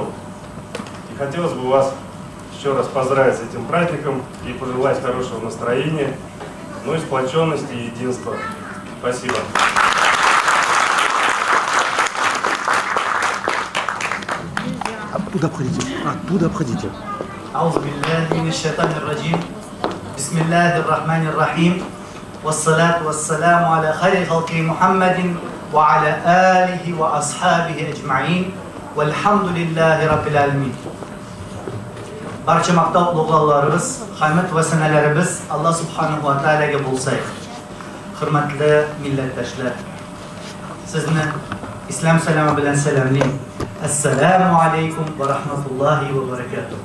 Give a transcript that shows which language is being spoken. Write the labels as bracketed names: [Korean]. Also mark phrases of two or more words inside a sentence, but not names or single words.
[Russian] И хотелось бы вас еще раз поздравить с этим праздником и пожелать хорошего настроения, ну и сплоченности и единства. Спасибо. Оттуда обходите. Оттуда обходите. [Arabic] أعوذ بالله من الشيطان الرجيم بسم الله الرحمن الرحيم والصلاة والسلام على خير خلق محمد وعلى آله وأصحابه أجمعين والحمد لله رب العالمين. [Uzbek] Barcha maqtov ulug'lovlarimiz, hamd va sanalarimiz Alloh subhanahu va taolaga bo'lsin. Hurmatli millatdoshlar, sizni islom salomati bilan salomlayman. Assalomu alaykum va rahmatullohi va barakatuh.